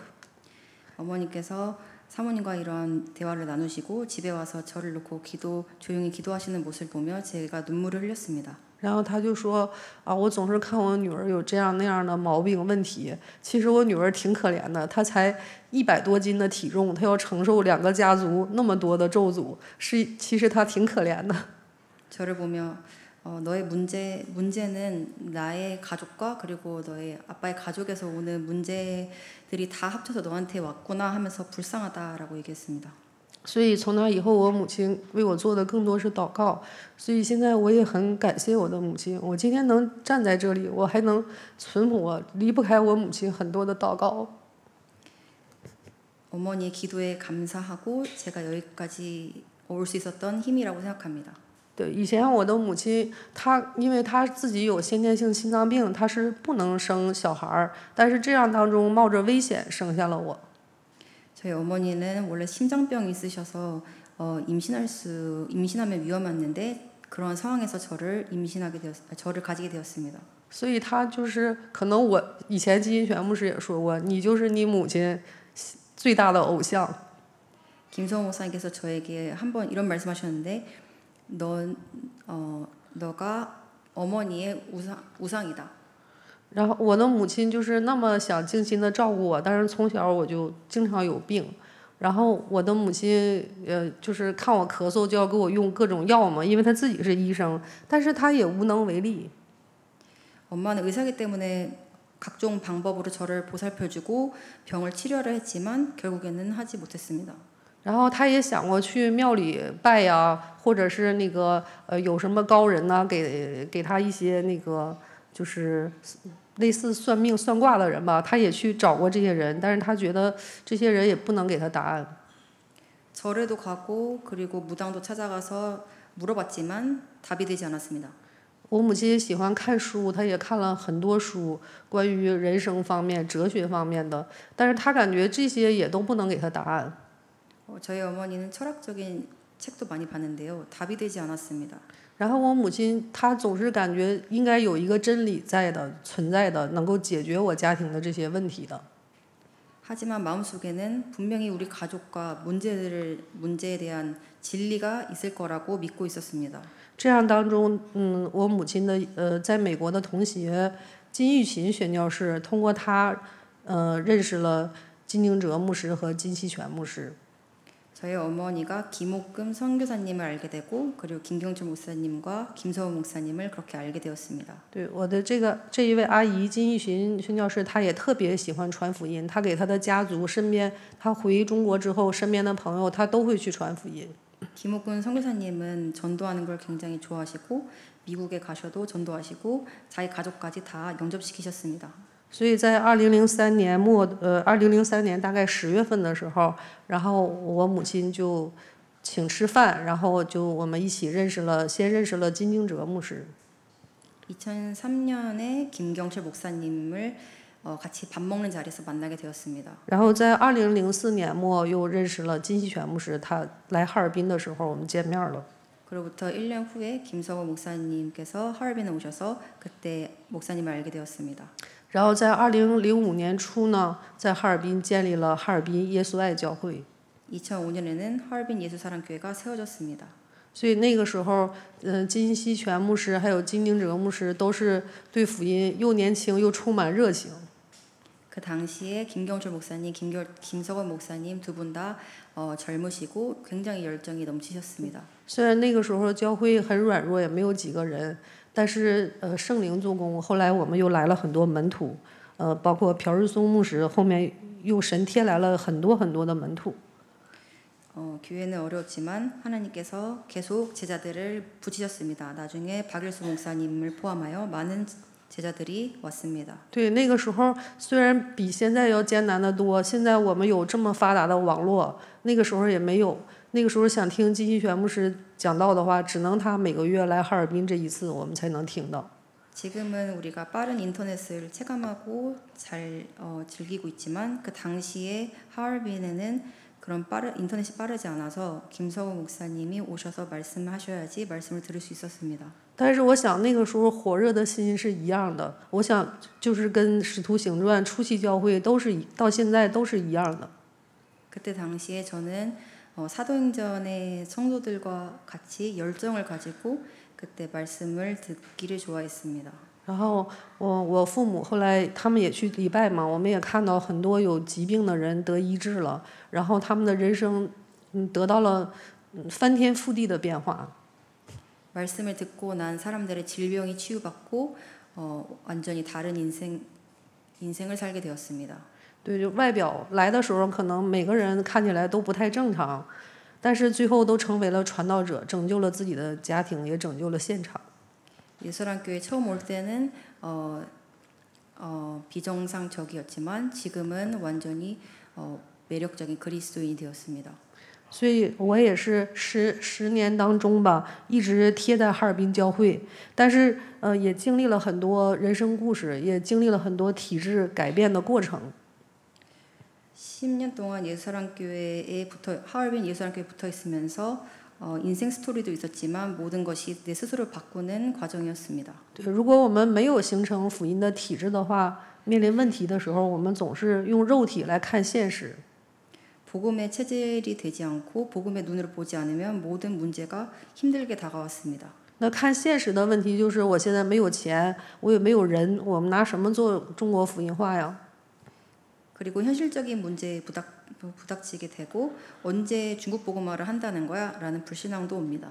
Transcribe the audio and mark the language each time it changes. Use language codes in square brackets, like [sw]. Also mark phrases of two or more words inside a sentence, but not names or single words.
[ko] 어머니께서 사모님과 이러한 대화를 나누시고 집에 와서 저를 놓고 조용히 기도하시는 모습을 보며 제가 눈물을 흘렸습니다. [zh] 然后他就说我总是看我女儿有这样那样的毛病问题，其实我女儿挺可怜的，她才100多斤的体重，她要承受2个家族那么多的咒诅，其实她挺可怜的。 [ko] 저를 보며 너의 문제는 나의 가족과 그리고 너의 아빠의 가족에서 오는 문제들이 다 합쳐서 너한테 왔구나 하면서 불쌍하다라고 얘기했습니다. [zh] 所以从那以后，我母亲为我做的更多是祷告。所以现在我也很感谢我的母亲。我今天能站在这里，我还能存活，离不开我母亲很多的祷告。 [ko] 어머니의 기도에 감사하고 제가 여기까지 올 수 있었던 힘이라고 생각합니다. [zh] 对，以前我的母亲，因为她自己有先天性心脏病，她是不能生小孩儿，但是这样当中冒着危险生下了我。 [ko] 저희 어머니는 원래 심장병이 있으셔서 임신하면 위험했는데 그런 상황에서 저를 가지게 되었습니다. [zh] 所以他就是可能我以前金一泉牧师也说过，你就是你母亲最大的偶像。 [ko] 김성호 목사님께서 저에게 한번 이런 말씀하셨는데, 너가 어머니의 우상이다. [zh] 然后我的母亲就是那么想精心的照顾我，但是从小我就经常有病，然后我的母亲就是看我咳嗽就要给我用各种药嘛，因为她自己是医生，但是她也无能为力。 [ko] 엄마는 의사기 때문에 각종 방법으로 저를 보살펴주고 병을 치료하려 했지만 결국에는 하지 못했습니다. [zh] 然后他也想过去庙里拜呀，或者是那个有什么高人呐，给他一些那个就是类似算命算卦的人吧，他也去找过这些人，但是他觉得这些人也不能给他答案。 [ko] 절에도 가고 그리고 무당도 찾아가서 물어봤지만 답이 되지 않았습니다. [zh] 我母亲喜欢看书，她也看了很多书，关于人生方面、哲学方面的，但是她感觉这些也都不能给她答案。 [ko] 저희 어머니는 철학적인 책도 많이 봤는데요. 답이 되지 않았습니다. [zh] 然后我母亲她总是感觉应该有一个真理存在的，能够解决我家庭的这些问题的。 [ko] 하지만 마음속에는 분명히 우리 가족과 문제에 대한 진리가 있을 거라고 믿고 있었습니다. [zh] 这样当中，我母亲的在美国的同学金玉琴宣教士，通过他认识了金敬哲牧师和金希全牧师。 [ko] 저희 어머니가 김옥금 선교사님을 알게 되고 그리고 김경철 목사님과 김서우 목사님을 그렇게 알게 되었습니다. [zh] 对，我的这一位阿姨金玉琴宣教士，她也特别喜欢传福音，她给她的家族身边，她回中国之后，身边的朋友她都会去传福音。 [ko] 김옥근 선교사님은 전도하는 걸 굉장히 좋아하시고 미국에 가셔도 전도하시고 자기 가족까지 다 영접시키셨습니다. [zh] 所以在2003年大概10月份的时候，然后我母亲就请吃饭，然后我们一起先认识了金敬哲牧师。 [ko] 2003년에 김경철 목사님을 같이 밥 먹는 자리에서 만나게 되었습니다. [zh] 然后在2004年末又认识了金希全牧师，他来哈尔滨的时候我们见面了。 [ko] 그로부터 1년 후에 김서우 목사님께서 하얼빈에 오셔서 그때 목사님을 알게 되었습니다. [zh] 然后在2005年初呢，在哈尔滨建立了哈尔滨耶稣爱教会。 [ko] 2005년에는 하얼빈 예수사랑교회가 세워졌습니다. [zh] 所以那个时候，金希全牧师还有金敬哲牧师都是对福音又年轻又充满热情。 [ko] 그 당시에 김경철 목사님, 김석원 목사님 두 분 다 젊으시고 굉장히 열정이 넘치셨습니다. [zh] 虽然那个时候教会很软弱，也没有几个人，但是圣灵做工。后来我们又来了很多门徒，包括朴日松牧师，后面又神贴来了很多很多的门徒。 [ko] 교회는 어려웠지만 하나님께서 계속 제자들을 붙이셨습니다. 나중에 박일수 목사님을 포함하여 많은 제자들이 왔습니다. [zh] 对，那个时候虽然比现在要艰难得多，现在我们有这么发达的网络，那个时候也没有。那个时候想听金希全牧师讲道的话，只能他每个月来哈尔滨这一次，我们才能听到。 [ko] 지금은 우리가 빠른 인터넷을 체감하고 잘 즐기고 있지만 그 당시에 하얼빈에는 그런 인터넷이 빠르지 않아서 김서우 목사님이 오셔서 말씀하셔야지 말씀을 들을 수 있었습니다. [zh] 但是我想那个时候火热的心是一样的，我想就是跟《使徒行传》初期教会到现在都是一样的。 [ko] 그때 당시에 저는 사도행전의 성도들과 같이 열정을 가지고 그때 말씀을 듣기를 좋아했습니다. [zh] 然后我父母后来他们也去礼拜嘛，我们也看到很多有疾病的人得医治了，然后他们的人生得到了翻天覆地的变化。 [ko] 말씀을 듣고 난 사람들의 질병이 치유받고 완전히 다른 인생을 살게 되었습니다. [zh] 对，就外表来的时候，可能每个人看起来都不太正常，但是最后都成为了传道者，拯救了自己的家庭，也拯救了现场。 [ko] 예수랑교회 처음 올 때는 비정상적이었지만 지금은 완전히 매력적인 그리스도인이 되었습니다. [zh] 所以我也是十年当中吧，一直贴在哈尔滨教会，但是也经历了很多人生故事，也经历了很多体制改变的过程。 [ko] 10년 동안 예수사랑교회에 하얼빈 예수사랑교회에 붙어 있으면서 인생 스토리도 있었지만 모든 것이 내 스스로 바꾸는 과정이었습니다. [zh] 对，如果我们没有形成福音的体制的话，面临问题的时候，我们总是用肉体来看现实。 [ko] 복음의 체질이 되지 않고 복음의 눈으로 보지 않으면 모든 문제가 힘들게 다가왔습니다. [zh] 那看现实的问题就是，我现在没有钱，我也没有人，我们拿什么做中国福音化呀？ [ko] 그리고 현실적인 문제에 부닥치게 되고 언제 중국 복음화를 한다는 거야라는 불신앙도 옵니다.